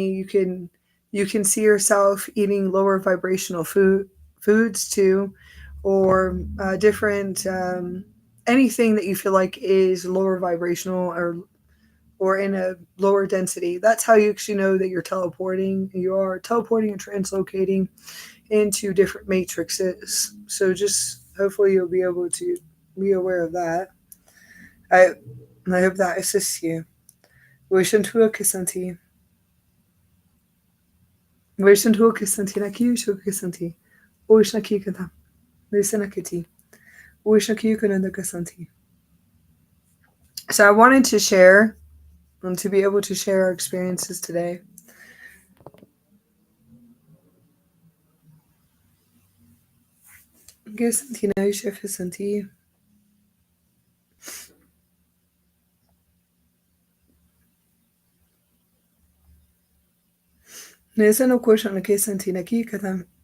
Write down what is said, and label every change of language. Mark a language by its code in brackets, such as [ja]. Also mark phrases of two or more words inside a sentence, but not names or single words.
[en] You can see yourself eating lower vibrational foods too, or different anything that you feel like is lower vibrational or in a lower density. That's how you actually know that you're teleporting. You are teleporting and translocating into different matrices. So just hopefully you'll be able to be aware of that. I I hope that assists you. Wishantua Kisanti. Wishantua Kisanti Naki Kisanti. Wishnaki Kata. Listenakiti. Wishnaki Kananda Kisanti. So I wanted to share and to be able to share our experiences today. Kisanti Naisha Kisanti. Nisano Kushana Kisanti Naki Kata.